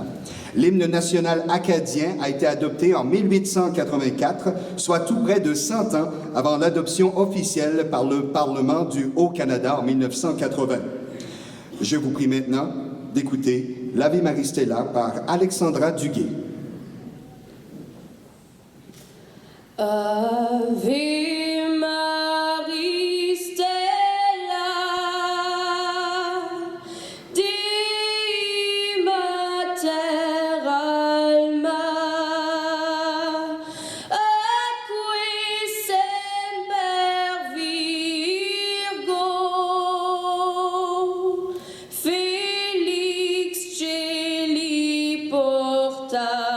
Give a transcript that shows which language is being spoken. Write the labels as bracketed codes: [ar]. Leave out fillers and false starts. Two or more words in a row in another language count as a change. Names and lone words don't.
[fr] L'hymne national acadien a été adopté en 1884, soit tout près de 100 ans avant l'adoption officielle par le Parlement du Haut-Canada en 1980. Je vous prie maintenant d'écouter l'Ave Marie Stella par Alexandra Duguay. [la] Ave Marie Stella, Dei Mater Alma, acqui semper Virgo, Felix celi porta.